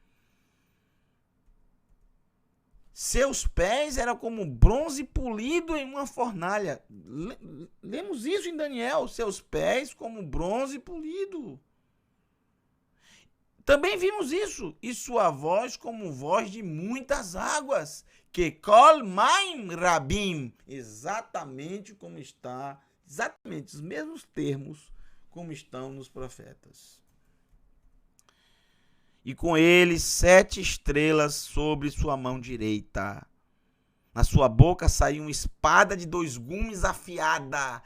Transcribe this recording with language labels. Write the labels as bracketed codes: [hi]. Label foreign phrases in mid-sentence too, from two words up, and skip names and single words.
[pt] Seus pés eram como bronze polido em uma fornalha. Lemos isso em Daniel. Seus pés como bronze polido. Também vimos isso. E sua voz como voz de muitas águas. [he] Que קול מים רבים. [pt] Exatamente como está Exatamente os mesmos termos como estão nos profetas. E com ele 7 estrelas sobre sua mão direita. Na sua boca saiu uma espada de 2 gumes afiada.